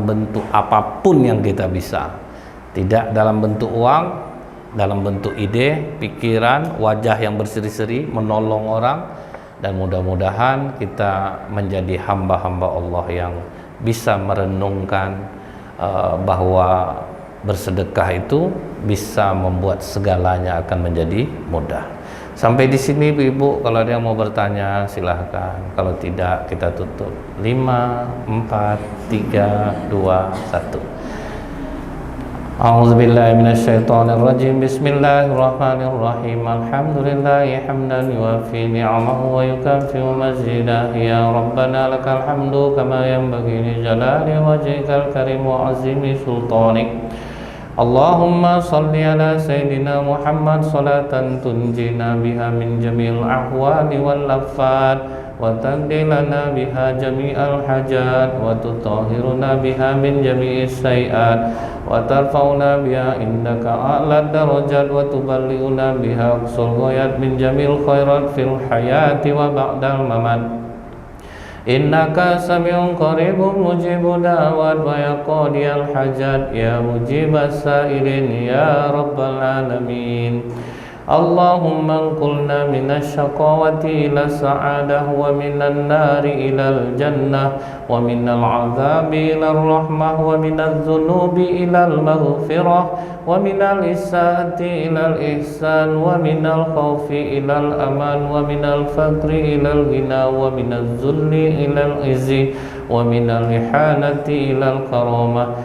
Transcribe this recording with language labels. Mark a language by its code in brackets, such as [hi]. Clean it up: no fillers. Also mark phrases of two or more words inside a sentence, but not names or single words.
[id] bentuk apapun yang kita bisa, tidak dalam bentuk uang, dalam bentuk ide, pikiran, wajah yang berseri-seri, menolong orang, dan mudah-mudahan kita menjadi hamba-hamba Allah yang bisa merenungkan bahwa bersedekah itu bisa membuat segalanya akan menjadi mudah. Sampai di sini Ibu, kalau ada yang mau bertanya silahkan. Kalau tidak kita tutup. 5, 4, 3, 2, 1. [ar] أعوذ بالله من الشيطان الرجيم. بسم الله الرحمن الرحيم. الحمد لله حمدا يوافي نعمه ويكافئ مزيده. يا ربنا لك الحمد كما ينبغي لجلال وجهك الكريم وعظيم سلطانك. اللهم صل على سيدنا محمد صلاة تنجينا بها من جميع الأهوال والآفات وتقضي لنا بها جميع الحاجات وتطهرنا بها من جميع السيئات وترفعنا بها عندك أعلى الدرجات وتبلغنا بها أقصى الغايات من جميع الخيرات في الحياة وبعد الممات. إنك سميع قريب مجيب الدعوات ويا قاضي الحاجات يا مجيب السائلين يا رب العالمين. اللهم انقلنا من الشقاوة إلى السعادة ومن النار إلى الجنة ومن العذاب إلى الرحمة ومن الذنوب إلى المغفرة ومن الإساءة إلى الإحسان ومن الخوف إلى الأمان ومن الفقر إلى الغنى ومن الذل إلى العز ومن الإهانة إلى الكرامة.